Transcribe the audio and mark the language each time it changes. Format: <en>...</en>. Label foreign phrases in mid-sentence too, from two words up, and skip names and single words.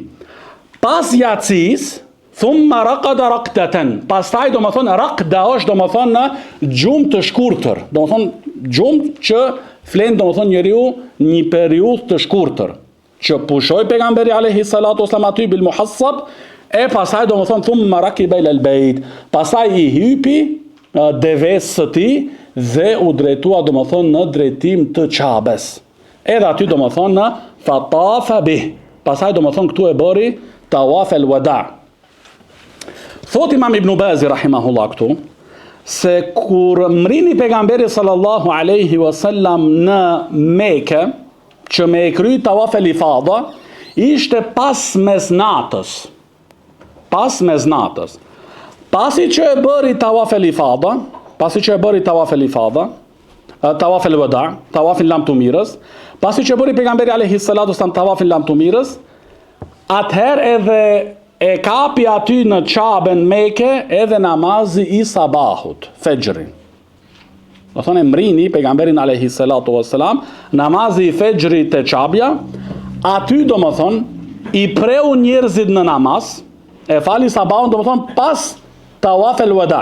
<sq>Pas yacis,</sq> <ar>ثم رقد رقدة.</ar> <sq>Pastaj domethënë raqda është domethënë në gjumë të shkurtër, domethënë gjumë që flen domethënë njeriu një periudhë të shkurtër, që pushoi pejgamberi</sq> <ar>عليه الصلاة والسلام</ar> <sq>aty</sq> <ar>بالمحصب,</ar> <sq>e pastaj domethënë</sq> <ar>ثم ركب إلى البيت.</ar> <sq>Pastaj i hypi deves së tij dhe u drejtua domethënë në drejtim të Qabes. Edhe aty domethënë në</sq> <ar>فطاف به.</ar> <sq>Pastaj domethënë këtu e bëri</sq> <ar>طواف الوداع.</ar> <sq>Thot Imam Ibn Bazi rahimahullah këtu se kur mrini pejgamberi</sq> <ar>صلى الله عليه وسلم</ar> <sq>në Mekë, që me e kry</sq> <ar>طواف الإفاضة,</ar> <sq>ishte pas mesnatës. Pas mesnatës. Pasi që e bëri</sq> <ar>طواف الإفاضة, طواف الوداع,</ar> <sq>tawafin lamtumirës, pasi që e bëri pejgamberi</sq> <ar>عليه الصلاة والسلام</ar> <sq>tawafin lamtumirës, atëherë edhe e kapi aty në Qabën Mekë edhe namazi i sabahut, fejrin. Do thonë mrini pejgamberin</sq> <ar>عليه الصلاة والسلام,</ar> <sq>namazi i fejrit te Qabja, aty domethënë i preu njerëzit në namaz, e fali sabahun domethënë pas</sq> <ar>طواف الوداع.</ar>